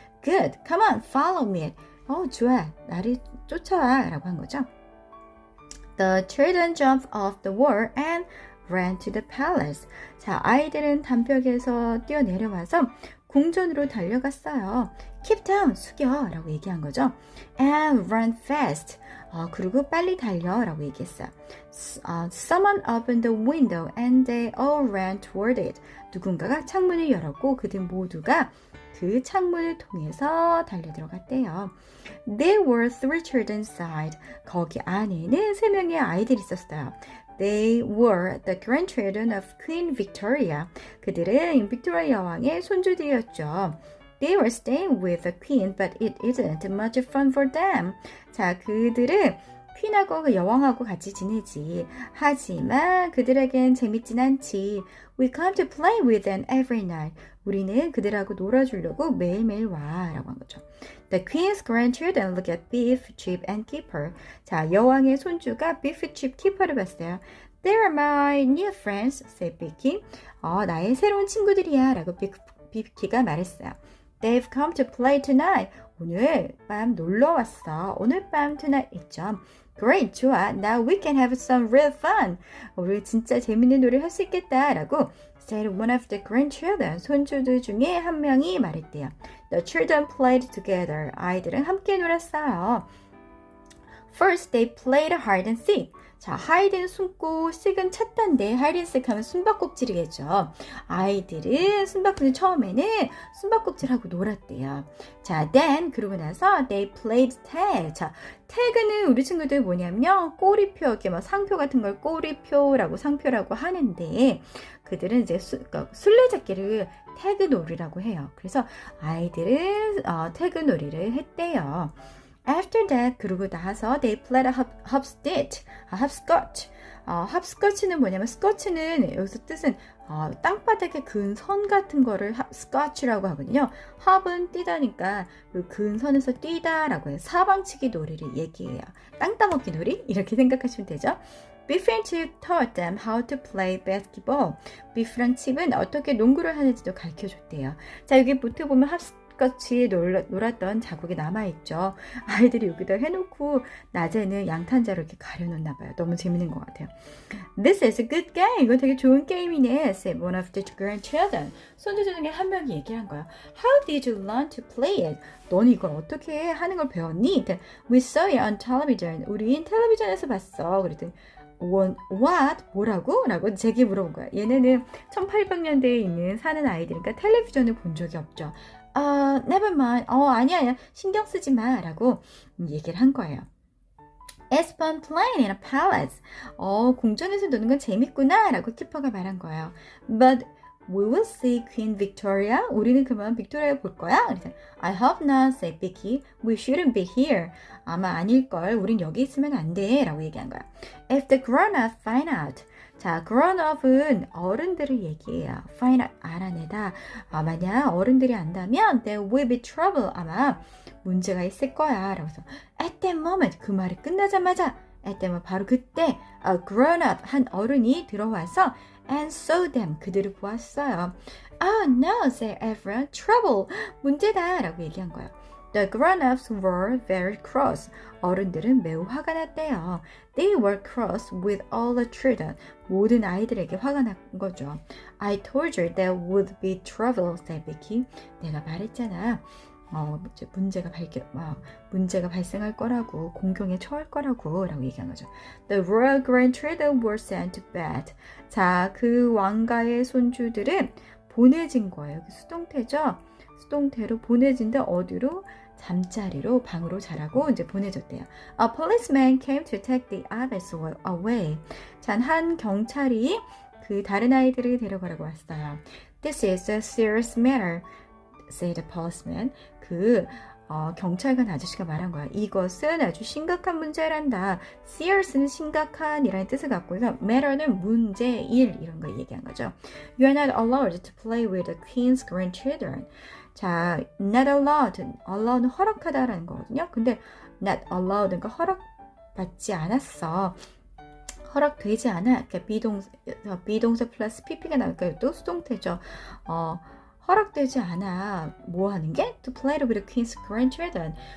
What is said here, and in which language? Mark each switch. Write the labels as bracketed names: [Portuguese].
[English] Good, come on, follow me. [Korean] 좋아, 나를 쫓아와 라고 한 거죠. [English] The children jumped off the wall and ran to the palace. [Korean] 자, 아이들은 담벼락에서 뛰어내려와서 궁전으로 달려갔어요. [English] Keep down, [Korean] 숙여 라고 얘기한 거죠. [English] And run fast. [Korean] 그리고 빨리 달려 라고 얘기했어요. [English] Someone opened the window and they all ran toward it. [Korean] 누군가가 창문을 열었고 그들 모두가 그 창문을 통해서 달려 들어갔대요. [English] There were 3 children inside. [Korean] 거기 안에는 3명의 아이들이 있었어요. [English] They were the grandchildren of Queen Victoria. [Korean] 그들은 빅토리아 여왕의 손주들이었죠. [English] They were staying with the queen, but it isn't much fun for them. [Korean] 자, 그들은 퀸하고 여왕하고 같이 지내지. 하지만 그들에겐 재밌진 않지. [English] We come to play with them every night. [Korean] 우리는 그들하고 놀아주려고 매일매일 와 라고 한 거죠. [English] The queen's grandchildren look at Beef, Chip, and Keeper. [Korean] 자, 여왕의 손주가 Beef, Chip, Keeper를 봤어요. [English] They are my new friends, said Vicky. [Korean] 나의 새로운 친구들이야 라고 비키가 말했어요. [English] They've come to play tonight. [Korean] 오늘 밤 놀러 왔어. 오늘 밤 tonight 있죠. [English] Great, [Korean] 좋아. [English] Now we can have some real fun. [Korean] 우리 진짜 재밌는 놀이를 할 수 있겠다 라고 [English] said one of the grandchildren. [Korean] 손주들 중에 한 명이 말했대요. [English] The children played together. [Korean] 아이들은 함께 놀았어요. [English] First, they played hide and seek. [Korean] 자, 하이드는 숨고 seek은 찾던데 hide and seek 하면 숨바꼭질이겠죠. 아이들은 숨바꼭질 처음에는 숨바꼭질하고 놀았대요. [English] 자, then [Korean] 그러고 나서 [English] they played tag. [Korean] 자, 태그는 우리 친구들 뭐냐면요. 꼬리표, 이렇게 막 상표 같은 걸 꼬리표라고 상표라고 하는데 그들은 이제 술래잡기를 태그 놀이라고 해요. 그래서 아이들은 태그 놀이를 했대요. [English] After that, [Korean] 그러고 나서 [English] they played hopscotch. [Korean] hopscotch는 뭐냐면 스코치는 여기서 뜻은 땅바닥에 그은 선 같은 거를 hopscotch라고 하거든요. hop은 뛰다니까 그 그은 선에서 뛰다라고 해요. 사방치기 놀이를 얘기해요. 땅 따먹기 놀이? 이렇게 생각하시면 되죠. [English] Beef and Chip taught them how to play basketball. [Korean] 비프랑 칩은 어떻게 농구를 하는지도 가르쳐줬대요. 자, 여기 밑에 보면 같이 놀았던 자국이 남아있죠. 아이들이 여기다 해놓고 낮에는 양탄자로 이렇게 가려놓나 봐요. 너무 재밌는 것 같아요. [English] This is a good game. [Korean] 이거 되게 좋은 게임이네. [English] said one of the grandchildren. [Korean] 손주들 중에 한 명이 얘기한 거야. [English] How did you learn to play it? [Korean] 넌 이걸 어떻게 하는 걸 배웠니? [English] We saw it on television. [Korean] 우린 텔레비전에서 봤어. 그랬더니 What? 뭐라고? 라고 제게 물어본 거야. 얘네는 1800년대에 사는 아이들이니까 텔레비전을 본 적이 없죠. [English] never mind. [Korean] 아니야. 신경 쓰지 마. 라고 얘기를 한 거예요. [English] It's fun playing in a palace. [Korean] 궁전에서 노는 건 재밌구나. 라고 키퍼가 말한 거예요. [English] But we will see Queen Victoria. [Korean] 우리는 그만 빅토리아 볼 거야. [English] 그래서 I hope not, said Vicky. We shouldn't be here. [Korean] 아마 아닐걸. 우린 여기 있으면 안 돼. 라고 얘기한 거야. [English] If the grown-up find out. [Korean] 자, grown-up은 어른들을 얘기해요. [English] find out, [Korean] 알아내다. 만약 어른들이 안다면 [English] there will be trouble. [Korean] 아마 문제가 있을 거야. 라고 해서 [English] at that moment, [Korean] 그 말이 끝나자마자 at that moment, 바로 그때 [English] a grown-up, [Korean] 한 어른이 들어와서 [English] and saw them, [Korean] 그들을 보았어요. [English] Oh no, said everyone. Trouble, [Korean] 문제다. 라고 얘기한 거예요. [English] The grown-ups were very cross. [Korean] 어른들은 매우 화가 났대요. [English] They were cross with all the children. [Korean] 모든 아이들에게 화가 난 거죠. [English] I told you there would be trouble, said Vicky. [Korean] 내가 말했잖아. 문제가 발생할 거라고, 공경에 처할 거라고 라고 얘기한 거죠. [English] The royal grandchildren were sent to bed. [Korean] 자, 그 왕가의 손주들은 보내진 거예요. 수동태죠. 수동태로 보내진다. 어디로? 잠자리로, 방으로 자라고 이제 보내줬대요. [English] A policeman came to take the others away. [Korean] 자, 한 경찰이 그 다른 아이들을 데려가라고 왔어요. [English] This is a serious matter, said the policeman. [Korean] 그 경찰관 아저씨가 말한 거야. 이것은 아주 심각한 문제란다. serious는 심각한이라는 뜻을 갖고 있어. matter는 문제, 일 이런 걸 얘기한 거죠. [English] You are not allowed to play with the queen's grandchildren. 자, not allowed. [Korean] allow는 허락하다라는 거거든요. 근데 not allowed, 그러니까 허락받지 않았어. 허락되지 않아. 그러니까 비동사 플러스 pp가 나오니까 또 수동태죠. 허락되지 않아. 뭐 하는 게? [English] To play with the queen's grandchildren.